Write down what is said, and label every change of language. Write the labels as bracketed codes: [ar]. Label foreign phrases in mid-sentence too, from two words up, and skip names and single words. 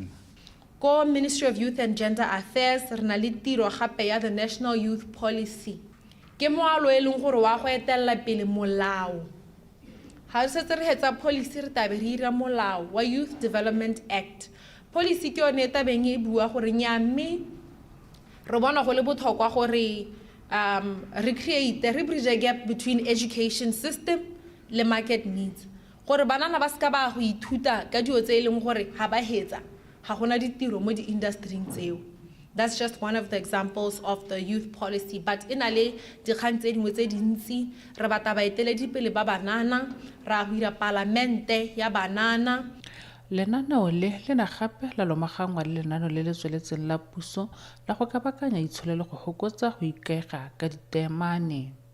[tn] Ko Ministry of Youth and Gender Affairs re na le tiro gape ya the National Youth Policy ke moalo e leng gore wa go etella pele molao ha se re hetsa policy re tabe re ira molao wa Youth Development Act. Policy ke yone tabeng e bua gore nyame re bona go le botlhokwa gore re [en] bridge a gap between education system [tn] le [en] market needs [tn] gore banana ba ska ba go ithuta ka dio tse e leng gore ha ba hetsa ha gona ditiro mo di industry tseo. [en] That's just one of the examples of the youth policy, but [tn] ina le dikgang tse dingwe tse dintsi re batla baeteledipele ba banana ra hira parlamente ya banana. Lenaneo le na gape la lomagangwa le lenaneo le le tsweletseng la puso la go kabakanya itsholelo go hokotsa go ikaega ka ditemane.